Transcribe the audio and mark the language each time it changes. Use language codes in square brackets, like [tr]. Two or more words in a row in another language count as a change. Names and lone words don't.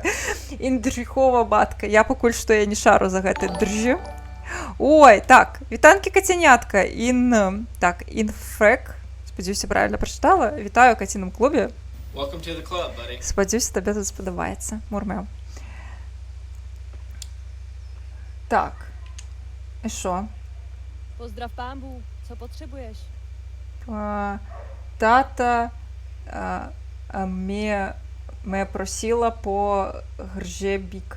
[be] Індржіхова матка. Я пакуль што я не шару за гэты држі. Ой, так, вітанкі кацянятка. Так, Інфрек. Спадзяюся, правильно прачытала. Вітаю ў каціным клубе. Спадзяюся, табе тут спадабаецца. Мурмеў. [cs] Tak. I co? Pozdrav pán Bůh, co potřebuješ? Tata mě prosila po hřebíky.